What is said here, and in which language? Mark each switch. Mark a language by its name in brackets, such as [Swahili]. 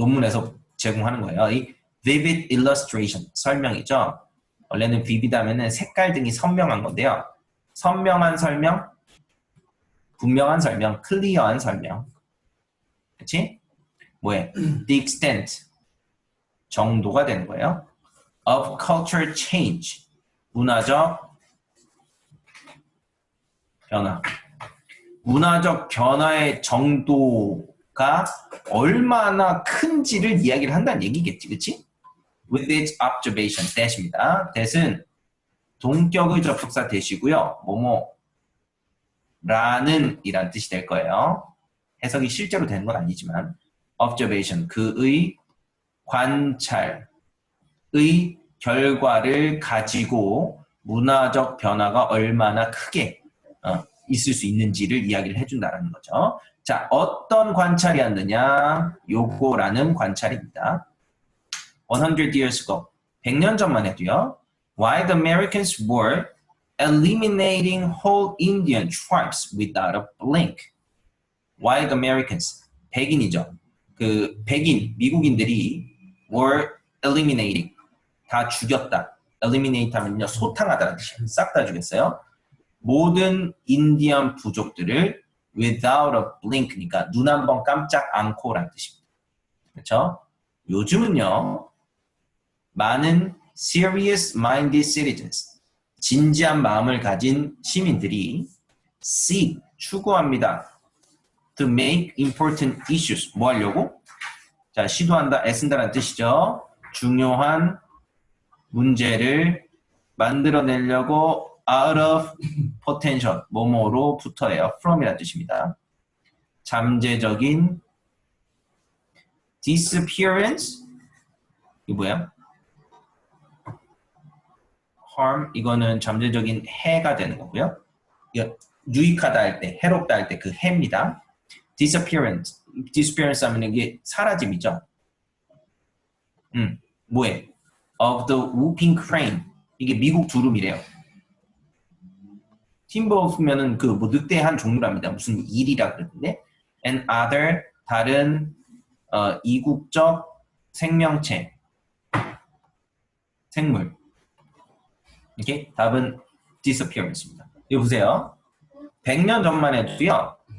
[Korean] 논문에서 제공하는 거예요. 이 vivid illustration 설명이죠. 원래는 vivid하면은 색깔 등이 선명한 건데요. 선명한 설명, 분명한 설명, 클리어한 설명. 그렇지? 뭐에? [English] The extent [Korean] 정도가 되는 거예요. [English] Of culture change [Korean] 문화적 변화. 문화적 변화의 정도가 얼마나 큰지를 이야기를 한다는 얘기겠지, 그렇지? [English] With its observation, that입니다. [Korean] that은 동격의 접속사 that이고요. 뭐뭐라는 이란 뜻이 될 거예요. 해석이 실제로 되는 건 아니지만 observation, 그의 관찰의 결과를 가지고 문화적 변화가 얼마나 크게 있을 수 있는지를 이야기를 해준다는 거죠. 자, 어떤 관찰이었느냐? 요거라는 관찰입니다. [English] 100 years ago, [Korean] 100년 전만 해도요. [English] Why the Americans were eliminating whole Indian tribes without a blink. Why the Americans, [Korean] 백인이죠. 그 백인, 미국인들이 were eliminating, 다 죽였다. eliminate 하면요 소탕하다는 뜻이에요. 싹 다 죽였어요. 모든 인디언 부족들을 [English] without a blink, [Korean] 그러니까 눈 한 번 깜짝 않고라는 뜻입니다. 그렇죠? 요즘은요 많은 [English] serious-minded citizens, [Korean] 진지한 마음을 가진 시민들이 seek, 추구합니다. [English] to make important issues, [Korean] 뭐 하려고? 자, 시도한다, 애쓴다라는 뜻이죠. 중요한 문제를 만들어내려고 [English] out of potential, [Korean] 뭐뭐로부터예요. from이라는 뜻입니다. 잠재적인 disappearance, 이거 뭐야? harm, 이거는 잠재적인 해가 되는 거고요. 이거 유익하다 할 때, 해롭다 할 때 그 해입니다. disappearance 하면 이게 사라짐이죠. 뭐해? [English] of the whooping crane, [Korean] 이게 미국 두루미래요. 팀버면은 그 뭐 늑대의 한 종류랍니다. 무슨 일이라 그러던데. and other, 다른 이국적 생명체, 생물. 이렇게 답은 disappearance입니다. 이거 보세요. 100년 전만 해도요.